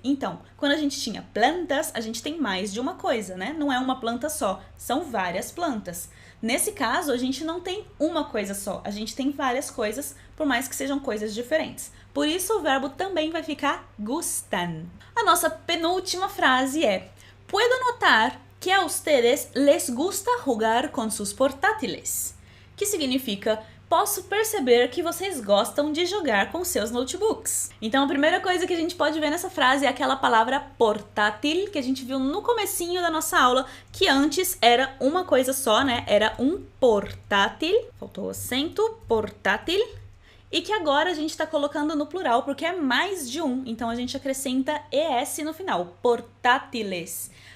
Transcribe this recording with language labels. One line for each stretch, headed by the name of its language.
Portuguese: Então, quando a gente tinha plantas, a gente tem mais de uma coisa, né? Não é uma planta só, são várias plantas. Nesse caso, a gente não tem uma coisa só, a gente tem várias coisas, por mais que sejam coisas diferentes. Por isso, o verbo também vai ficar gustan. A nossa penúltima frase é:
Spanish: puedo notar que a ustedes les gusta jugar con sus portátiles.
Portuguese: que significa posso perceber que vocês gostam de jogar com seus notebooks. Então a primeira coisa que a gente pode ver nessa frase é aquela palavra portátil que a gente viu no comecinho da nossa aula, que antes era uma coisa só, né? Era um portátil, faltou o acento, portátil, e que agora a gente está colocando no plural porque é mais de um, então a gente acrescenta ES no final, portátiles.